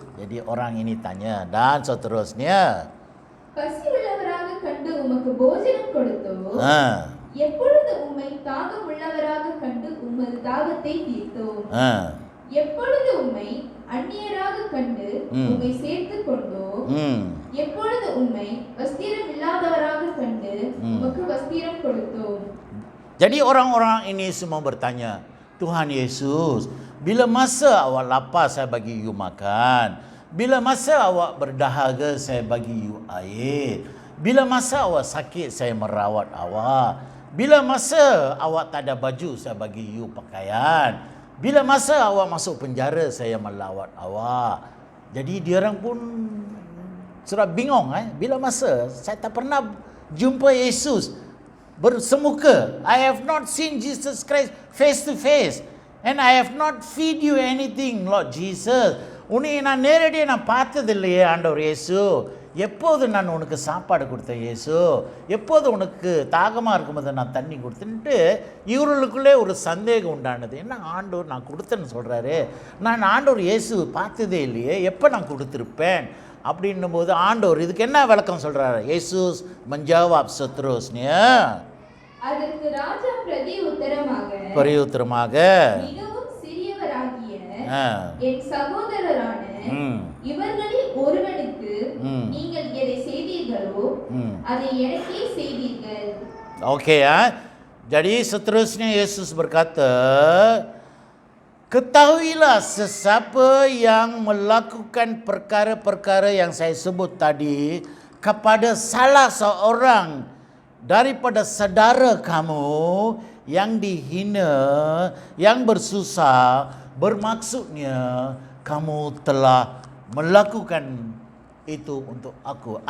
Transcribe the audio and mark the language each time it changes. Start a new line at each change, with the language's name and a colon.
Malay: Jadi orang ini tanya dan seterusnya.
Tamil: பசி உள்ளவராக கண்டு உமக்கு போஜனம் கொடுத்தோம். எப்பொழுது உம்மை தாகம் உள்ளவராக கண்டு உமது தாகத்தை தீர்த்தோம். எப்பொழுது உம்மை அந்நியராக கண்டு உம்மை சேர்த்துக் கொண்டோம். எப்பொழுது உம்மை வஸ்திரம் இல்லாதவராக கண்டு உமக்கு வஸ்திரம் கொடுத்தோம்.
Malay: Jadi orang-orang ini semua bertanya, Tuhan Yesus, bila masa awak lapar saya bagi you makan, bila masa awak berdahaga saya bagi you air, bila masa awak sakit saya merawat awak, bila masa awak tak ada baju saya bagi you pakaian, bila masa awak masuk penjara saya melawat awak. Jadi dia orang pun sudah bingung, bila masa saya tak pernah jumpa Yesus bersemuka.
English: I have not seen Jesus Christ face to face and I have not feed you anything, Lord Jesus.
Tamil: உன்னை நான் நேரடியாக நான் பார்த்ததில்லையே ஆண்டவர் இயேசு. எப்போது நான் உனக்கு சாப்பாடு கொடுத்தேன் இயேசு, எப்போது உனக்கு தாகமாக இருக்கும்போது நான் தண்ணி கொடுத்தேன்ட்டு இவர்களுக்குள்ளே ஒரு சந்தேகம் உண்டானது. என்ன ஆண்டவர் நான் கொடுத்தேன்னு சொல்கிறாரு, நான் ஆண்டவர் இயேசு பார்த்ததே இல்லையே, எப்போ நான் கொடுத்துருப்பேன் அப்படின்னும் போது ஆண்டவர் இதுக்கு என்ன விளக்கம் சொல்கிறாரு.
Malay: இயேசுஸ் menjawab seterusnya.
Tamil: அதற்கு ராஜா பிரதியுத்தரமாக மிகவும் சிறியவராகிய என் சகோதரரான இவர்களில் ஒருவனுக்கு நீங்கள் எதை செய்தீர்களோ அதை எனக்கே செய்தீர்கள்.
Malay: Okey ya. Jadi seterusnya Yesus berkata, ketahuilah sesiapa yang melakukan perkara-perkara yang saya sebut tadi kepada salah seorang daripada saudara kamu yang dihina, yang bersusah, bermaksudnya kamu telah melakukan itu untuk aku.